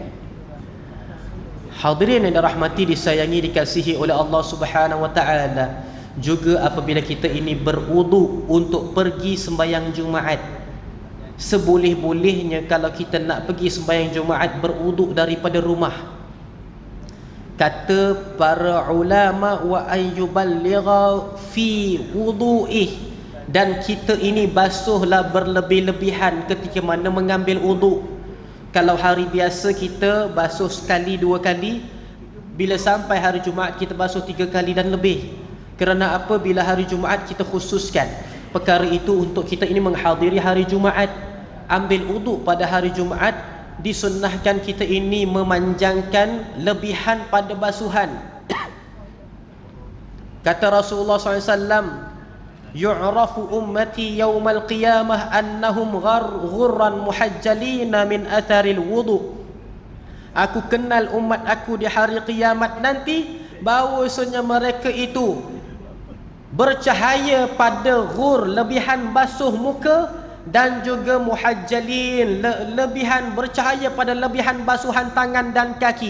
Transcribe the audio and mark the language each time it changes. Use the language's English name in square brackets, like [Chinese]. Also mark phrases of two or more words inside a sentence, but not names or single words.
[Malay] Hadirin yang dirahmati, disayangi, dikasihi oleh [Arabic] الله سبحانه وتعالى, [Malay] juga apabila kita ini berwuduk untuk pergi sembahyang Jumaat, seboleh-bolehnya kalau kita nak pergi sembahyang Jumaat, berwuduk daripada rumah. Kata para ulama, [Arabic] وأن يبالغ في وضوئه, [Malay] dan kita ini basuhlah berlebih-lebihan ketika mana mengambil wuduk. Kalau hari biasa kita basuh sekali, 2 kali, bila sampai hari Jumaat kita basuh 3 kali dan lebih. Kerana apa? Bila hari Jumaat kita khususkan perkara itu untuk kita ini menghadiri hari Jumaat. Ambil wuduk pada hari Jumaat, disunnahkan kita ini memanjangkan lebihan pada basuhan. Kata Rasulullah SAW, [Arabic] يعرف أمتي يوم القيامة أنهم غرا محجلين من آثار الوضوء. [Malay] Aku kenal umat aku di hari kiamat nanti, bahawasanya mereka itu bercahaya pada ghur, lebihan basuh muka, dan juga muhajjalin, lebihan bercahaya pada lebihan basuhan tangan dan kaki.